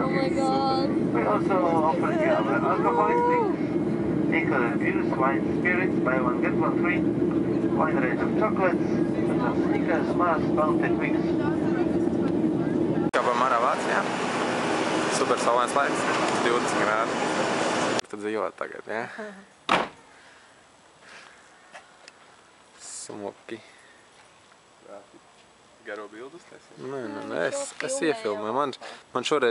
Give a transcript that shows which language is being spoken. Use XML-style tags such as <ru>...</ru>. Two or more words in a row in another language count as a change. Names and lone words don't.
<en>Oh my god. We also offer you our alcoholic drinks, liquor juice, wine, spirits, buy one get one free, wide range of chocolates, such as Snickers, Mars, Bounty, Twix.</en> <lv>Kāpām ārā Vācijā. Super saulains laiks, 20 grādi. Tad dzīvot tagad, ja? Smuki. Garo bildus taisīt? Nē, es iefilmēju. Man šoreiz...</lv>